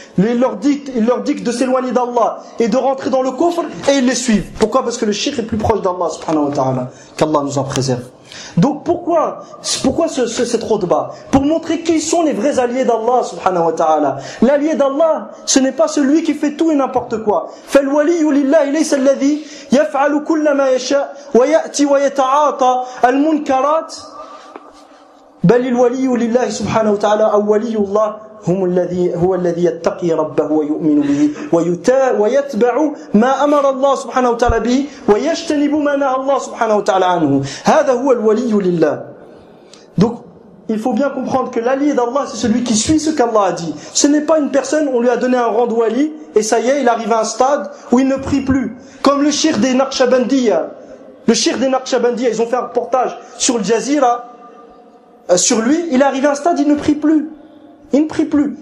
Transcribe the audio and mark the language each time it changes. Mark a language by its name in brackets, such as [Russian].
[French] Il leur dicte de s'éloigner d'Allah et de rentrer dans le kufr et ils les suivent. Pourquoi? Parce que le cheikh est plus proche d'Allah subhanahu wa ta'ala. Qu'Allah nous en préserve. Donc pourquoi cette khutba? Pour montrer qui sont les vrais alliés d'Allah subhanahu wa ta'ala. L'allié d'Allah, ce n'est pas celui qui fait tout et n'importe quoi. [Arabic] Fal waliyyu lillahi laysa alladhi yaf'alu kulla ma yasha' wa ya'ti wa yata'ata al-munkarat bal al-waliyyu lillahi subhanahu wa ta'ala aw waliyyu Allah هم الذي هو الذي يتقي ربه ويؤمن به ويتبع ما أمر الله سبحانه وتعالى به ويجتنب ما نهى الله سبحانه وتعالى عنه هذا هو الولي لله. [French] Donc il faut bien comprendre que l'allié d'Allah, c'est celui qui suit ce qu'Allah a dit. Ce n'est pas une personne, on lui a donné un rang de wali et ça y est, il arrive à un stade où il ne prie plus, comme le cheikh des Naqshbandiya. Le cheikh des Naqshbandiya, ils ont fait un reportage sur le Jazeera sur lui. Il est arrivé à un stade, il ne prie plus. Il ne prie plus.